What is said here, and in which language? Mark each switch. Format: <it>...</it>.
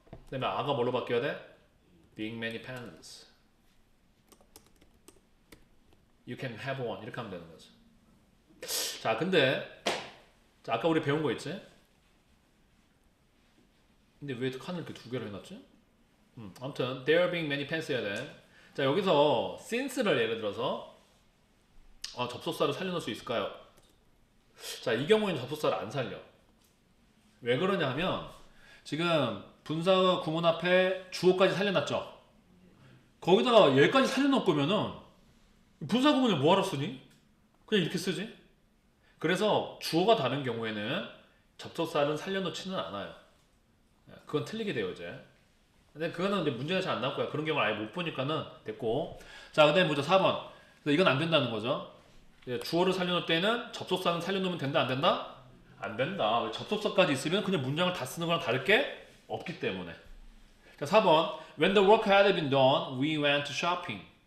<ko>그다음에 아가 뭘로 바뀌어야 돼?</ko> <en>Being many pens. You can have one.</en> <ko>이렇게 하면 되는 거지. 자, 근데 자, 아까 우리 배운 거 있지? 근데 왜 칸을 이렇게 두 개로 해놨지? 아무튼</ko> <en>there being many pens</en> <ko>해야 돼. 자, 여기서 since를 예를 들어서 접속사를 살려놓을 수 있을까요? 자, 이 경우에는 접속사를 안 살려. 왜 그러냐 하면 지금 분사 구문 앞에 주어까지 살려놨죠. 거기다가 얘까지 살려놓을 거면은 분사 구문을 뭐하러 쓰니? 그냥 이렇게 쓰지. 그래서 주어가 다른 경우에는 접속사는 살려놓지는 않아요. 그건 틀리게 돼요 이제. 근데 그거는 이제 문제가 잘 안 나올 거야. 그런 경우를 아예 못 보니까는 됐고. 자, 그다음에 보자. 4번. 이건 안 된다는 거죠. 주어를 살려놓을 때는 접속사는 살려놓으면 된다, 안 된다? 안 된다. 접속사까지 있으면 그냥 문장을 다 쓰는 거랑 다를 게 없기 때문에. 자, 4번.</ko> <en>When the work had been done, we went shopping.</en>